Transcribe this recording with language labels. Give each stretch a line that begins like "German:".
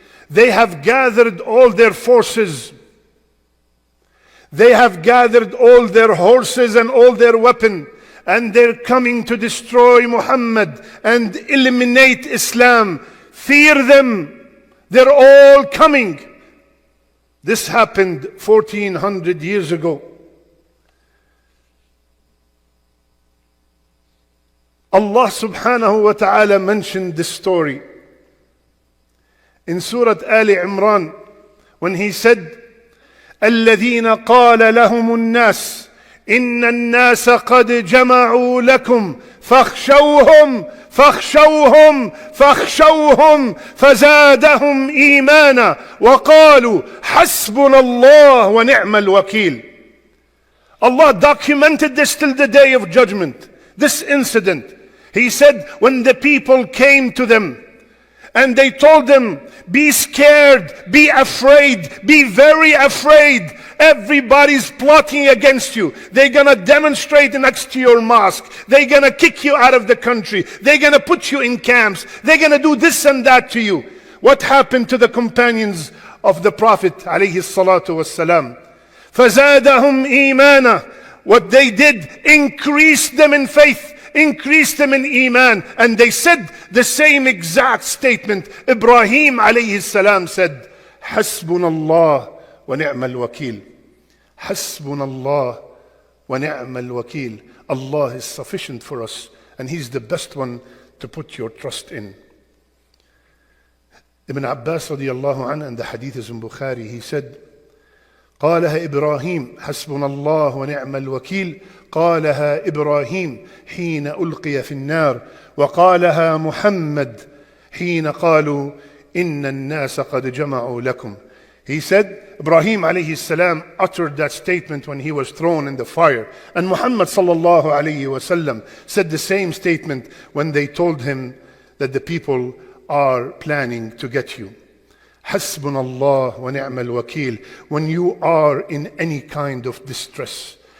English: They have gathered all their forces. They have gathered all their horses and all their weapons, and they're coming to destroy Muhammad and eliminate Islam. Fear them. They're all coming. This happened 1400 years ago. Allah subhanahu wa ta'ala mentioned this story in Surah Ali Imran when He said,
Arabic: الذين قال لهم الناس إن الناس قد جمعوا لكم فاخشوهم فزادهم إيمانا وقالوا حسبنا الله ونعم الوكيل.
English: Allah documented this till the day of judgment, this incident. He said, when the people came to them and they told them, be scared, be afraid, be very afraid. Everybody's plotting against you. They're going to demonstrate next to your mosque. They're going to kick you out of the country. They're going to put you in camps. They're going to do this and that to you. What happened to the companions of the Prophet alayhi salatu wassalam?
Arabic: فَزَادَهُمْ إِيمَانًا.
English: What they did increased them in faith, increased them in iman, and they said the same exact statement. Ibrahim alayhi salam said,
Arabic: Hasbunallah wa ni'mal wakil. Hasbunallah wa ni'mal wakil.
English: Allah is sufficient for us, and He's the best one to put your trust in. Ibn Abbas radiyallahu anhu, and the hadith is in Bukhari, he said,
Arabic: قالها إبراهيم حسبنا الله ونعم الوكيل قالها إبراهيم حين ألقي في النار وقالها محمد حين قالوا إن الناس قد جمعوا لكم.
English: He said, Ibrahim alayhi salam uttered that statement when he was thrown in the fire. And Muhammad sallallahu alayhi wasallam said the same statement when they told him that the people are planning to get you.
Arabic: Hasbunallah wa ni'mal wakil.
English: When you are in any kind of distress.